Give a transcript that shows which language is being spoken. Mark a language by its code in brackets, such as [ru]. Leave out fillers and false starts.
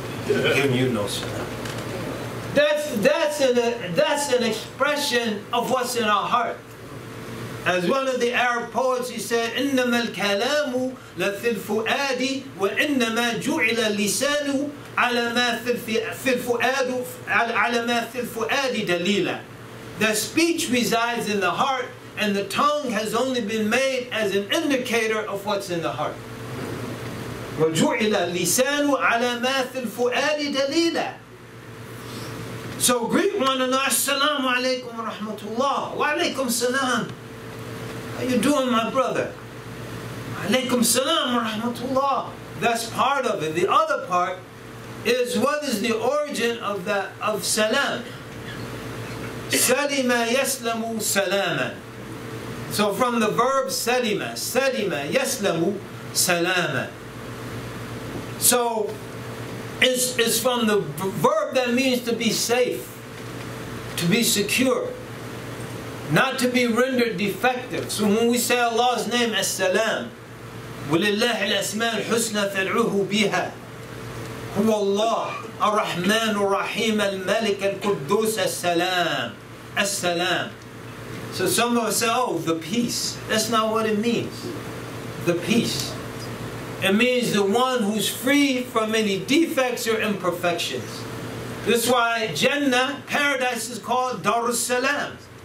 [en] Giving you no salam. That's an expression of what's in our heart. As one of the Arab poets, he said, [ar] إِنَّمَا الْكَلَامُ لَفِي الْفُؤَادِ وَإِنَّمَا جُعِلَ اللِّسَانُ عَلَى مَا فِي الْفُؤَادِ دَلِيلًا. [en] The speech resides in the heart, and the tongue has only been made as an indicator of what's in the heart. [ar] وَجُعِلَ اللِّسَانُ عَلَى مَا فِي الْفُؤَادِ دَلِيلًا. [en] So greet one another, [ar] Assalamu alaikum wa rahmatullah, wa alaikum salam. [en] How you doing, my brother? [ar] Alaikum salam wa rahmatullah. [en] That's part of it. The other part is what is the origin of salam. [ar] Salima yaslamu salaman. [en] So from the verb salima, [ar] yaslamu salaman. [en] So it's from the verb that means to be safe, to be secure, not to be rendered defective. So when we say Allah's name, [ar] As-Salam, وَلِلَّهِ الْأَسْمَاءُ الْحُسْنَى فَادْعُوهُ بِهَا هُوَ اللَّهُ الرَّحْمَنُ الرَّحِيمُ الْمَلِكُ الْقُدُّوسُ As-Salam. [en] As-Salam. So some of us say, oh, the peace. That's not what it means. The peace. It means the one who's free from any defects or imperfections. That's why Jannah, paradise, is called Darus Salam.